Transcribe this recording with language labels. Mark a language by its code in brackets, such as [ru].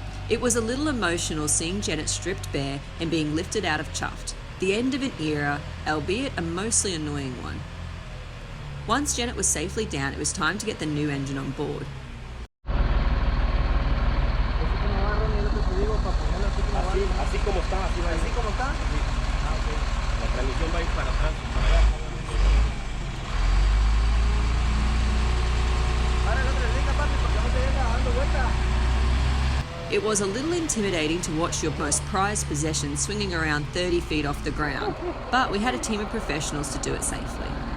[en] It was a little emotional seeing Janet stripped bare and being lifted out of Chuffed, the end of an era, albeit a mostly annoying one. Once Janet was safely down, it was time to get the new engine on board. [es] Así como está, así como está. Ah, ok. La transmisión va a ir para atrás, para allá. Para la otra liga, papi, porque no te venga dando vuelta. [en] It was a little intimidating to watch your most prized possession swinging around 30 feet off the ground, but we had a team of professionals to do it safely.